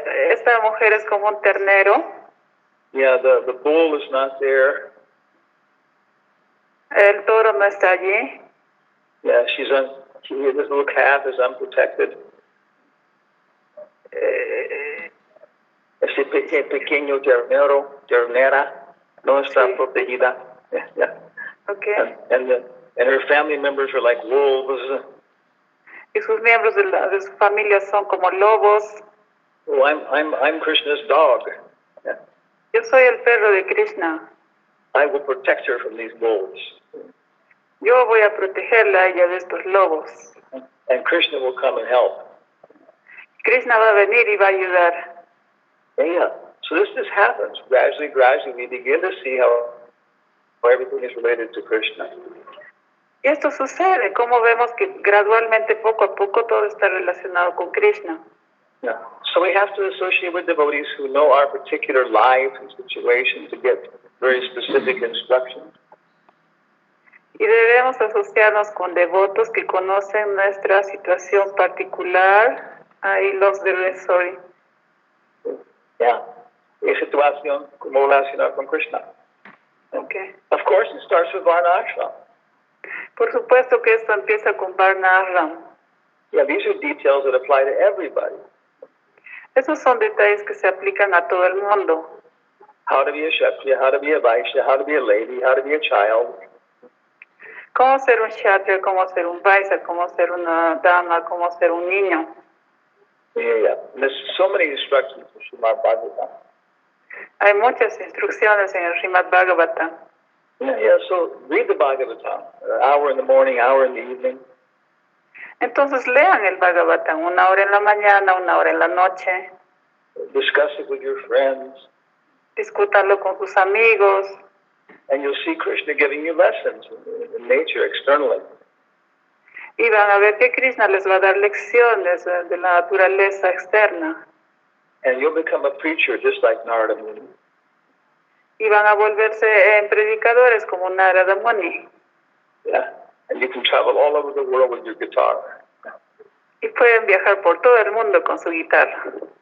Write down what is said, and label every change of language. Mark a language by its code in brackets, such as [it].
[es] Esta mujer es como un ternero. [en] Yeah, the bull is not there. [es] El toro no está allí. [en] Yeah, this little calf is unprotected. [es] Ese pequeño ternera, no está protegida. [en] Yeah. Okay. And her family members are like wolves. [es] Y sus miembros de su familia son como lobos. [en] Oh, I'm Krishna's dog. Yeah. [es] Yo soy el perro de Krishna. [en] I will protect her from these wolves. [es] Yo voy a protegerla a ella de estos lobos. [en] And Krishna will come and help. [es] Krishna va a venir y va a ayudar. [en] Yeah. So this happens. Gradually, we begin to see how everything is related to Krishna. [es] Y esto sucede, como vemos que gradualmente, poco a poco, todo está relacionado con Krishna. [en] Yeah. So we have to associate with devotees who know our particular life and situation to get very specific instructions. [es] Y debemos asociarnos con devotos que conocen nuestra situación particular. Ahí los deben soy. [en] Yeah. [es] Es situación como relacionar con Krishna. [en] Okay. Of course, it starts with Varnashram. [es] Por supuesto que esto empieza con Varnashram. [en] Yeah, these are details that apply to everybody. [es] Esos son detalles que se aplican a todo el mundo. [en] How to be a Kshatriya, how to be a Vaishya, how to be a lady, how to be a child. [es] Cómo ser un Kshatriya, cómo ser un Vaishya, cómo ser una dama, cómo ser un niño. [en] Yeah. And there's so many instructions in Srimad Bhagavatam. [es] Hay muchas instrucciones en el Srimad Bhagavatam. [en] Yeah, so read the Bhagavatam, an hour in the morning, hour in the evening. [es] Entonces lean el Bhagavatam, 1 hora en la mañana, 1 hora en la noche. [en] Discuss it with your friends. [es] Discútanlo con sus amigos. [en] And you'll see Krishna giving you lessons in nature, externally. [es] Y van a ver que Krishna les va a dar lecciones de la naturaleza externa. [en] And you'll become a preacher just like Narada Muni. [es] Y van a volverse predicadores como Narada Muni. [en] Yeah. And you can travel all over the world with your guitar. [es] Y pueden viajar por todo el mundo con su guitarra.